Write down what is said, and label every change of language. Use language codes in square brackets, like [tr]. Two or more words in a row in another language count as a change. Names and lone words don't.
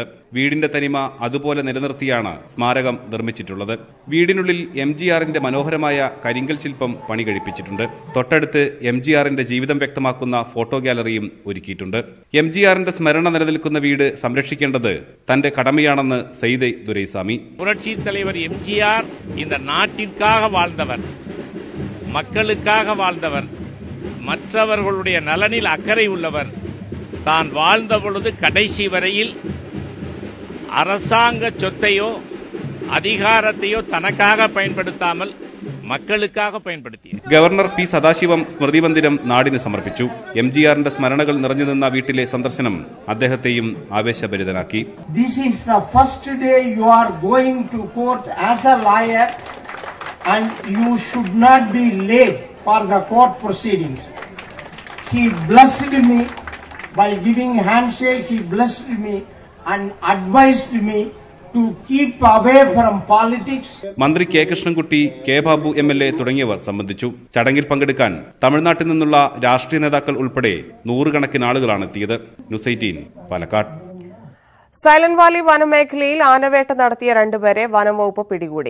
[ml] വീടിന്റെ തനിമ അതുപോലെ നിലനിർത്തിയാണ് സ്മാരകം നിർമ്മിച്ചിട്ടുള്ളത്. വീടിനുള്ളിൽ MGRന്റെ മനോഹരമായ കരിങ്കൽ ശില്പം പണി കഴിപ്പിച്ചിട്ടുണ്ട്. തൊട്ടടുത്ത് MGRന്റെ ജീവിതം വ്യക്തമാക്കുന്ന ഫോട്ടോ ഗാലറിയും ഒരുക്കിയിട്ടുണ്ട്. MGRന്റെ സ്മരണ നിലനിൽക്കുന്ന വീട് സംരക്ഷിക്കേണ്ടത് തന്റെ கடமையாണെന്ന് സൈദൈ ദുരൈസ്വാമി. [ta] புரட்சி தலைவர் MGR இந்த நாட்டிற்காக வாழ்ந்தவர், மக்களுக்காக வாழ்ந்தவர், மற்றவர்களுடைய நலனில் அக்கறை உள்ளவர். தான் வாழ்ந்த பொழுது கடைசி வரையில் அரசாங்க சொத்தையோ அதிகாரத்தையோ தனக்காக பயன்படுத்தாமல் மக்களுக்காக பயன்படுத்தியது. [ml] ഗവർണർ പി സദാശിവം സ്മൃതി മന്ദിരം നാടിന് സമർപ്പിച്ചു. എംജിആറിന്റെ സ്മരണകൾ നിറഞ്ഞുനിന്ന വീട്ടിലെ സന്ദർശനം അദ്ദേഹത്തെയും ആവേശഭരിതനാക്കി. [en] This is the first day you are going to court as a lawyer and you should not be late for the court proceedings. He blessed me by giving handshake. He blessed me and advised me to keep away from politics. [ml] മന്ത്രി കെ കൃഷ്ണൻകുട്ടി, കെ ബാബു MLA തുടങ്ങിയവർ സംബന്ധിച്ചു. ചടങ്ങിൽ പങ്കെടുക്കാൻ തമിഴ്നാട്ടിൽ നിന്നുള്ള രാഷ്ട്രീയ നേതാക്കൾ ഉൾപ്പെടെ നൂറുകണക്കിന് ആളുകളാണ് എത്തിയത്. ന്യൂസ് 18 പാലക്കാട്. സൈലന്റ് വാലി വനമേഖലയിൽ ആനവേട്ട നടത്തിയ രണ്ടുപേരെ വനംവകുപ്പ് പിടികൂടി.